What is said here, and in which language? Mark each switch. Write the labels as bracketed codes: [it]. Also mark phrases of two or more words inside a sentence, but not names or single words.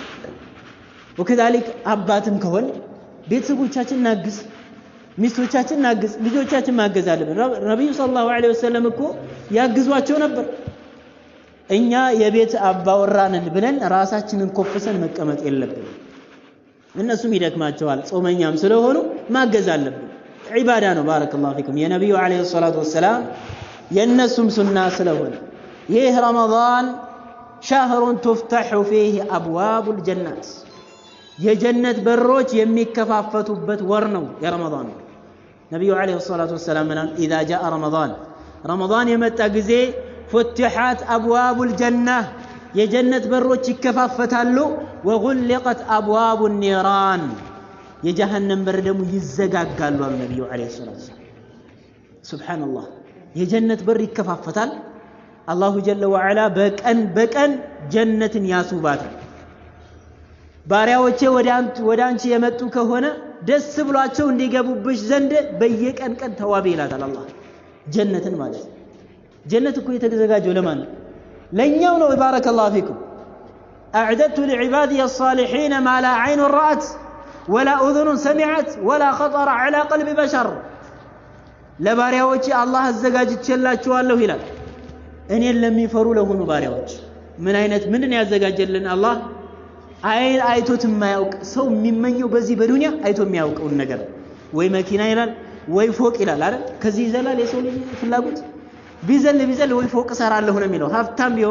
[am] ወከዛሊክ አባትም ከሆነ ቤተሰቦቻችን እናግዝ ሚስቶቻችን እናግዝ ልጆቻችን ማገዝ አለብን ነብዩ [ar] صلى الله عليه وسلم [am] እኮ ያግዟቸው ነበር እኛ የቤት አባወራንን ብለን ራሳችንን ኮፍሰን መቀመጥ የለብንም እነሱም ይደክማቸዋል ጾመኛም ስለሆኑ ማገዝ አለብን ዒባዳ ነው [ar] بارك الله فيكم [am] የነብዩ [ar] عليه الصلاة والسلام [am] የነሱም ሱና ስለሆነ ይህ ረመዳን [ar] شهر تفتح فيه أبواب الجنات [am] የጀነት በሮች የሚከፋፈቱበት ወር ነው የረመዳን ነብዩ [ar] عليه الصلاة والسلام اذا جاء رمضان [am] የመጣ ጊዜ [ar] فتحت ابواب الجنه [am] የጀነት በሮች ይከፋፈታሉ [ar] وغلقت ابواب النيران [am] የጀሃነም በር ደግሞ ይዘጋጋሉ አሉ ነብዩ [ar] عليه الصلاة والسلام [am] ሱብሃንአላህ የጀነት በር ይከፋፈታል [ar] الله جل وعلا [am] በቀን ጀነትን ያሱባታል ባሪያዎቼ ወደ አንቺ የመጡ ከሆነ ደስ ብሏቸው እንዲገቡብሽ ዘንድ በየቀን ተዋቢ ይላታል አላህ ጀነትን ማለት ጀነት እኮ የተዘጋጀው ለማን ለኛው ነው [ar] بارك الله فيكم أعددت لعبادي الصالحين ما لا عين رأت ولا أذن سمعت ولا خطر على قلب بشر [am] ለባሪያዎቼ አላህ አዘጋጅቼላችኋለሁ ይላል እኔን ለሚፈሩ ለሆኑ ባሪያዎች ምንድን ያዘጋጀልን አላህ አይቶት የማያውቅ ሰው የሚመኘው በዚህ በዱንያ አይቶ የሚያውቀውን ነገር ወይ መኪና ይላል ወይ ፎቅ ይላል አይደል ከዚህ ይዘላል የሰው ልጅ ፍላጎት ቢዘል ወይ ፎቅ ሰራለሁ ነው የሚለው ሀብታም ቢሆን